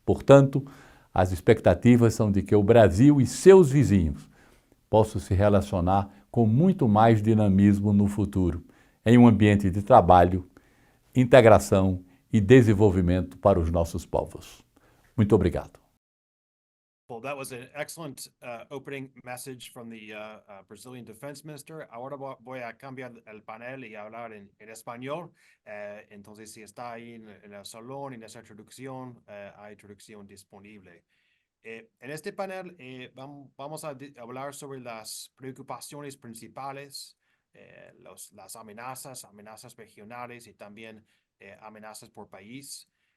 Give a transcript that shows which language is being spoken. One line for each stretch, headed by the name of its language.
Portuguese: Portanto, as expectativas são de que o Brasil e seus vizinhos possam se relacionar com muito mais dinamismo no futuro, em um ambiente de trabalho, integração e desenvolvimento para os nossos povos. Muito obrigado.
English: Well, that was an excellent opening message from the Brazilian Defense Minister.
Spanish: Ahora voy a cambiar el panel y hablar en español. Entonces, si está ahí en el salón, en esa traducción, hay traducción disponible. En este panel vamos a hablar sobre las preocupaciones principales, las amenazas regionales y también amenazas por país.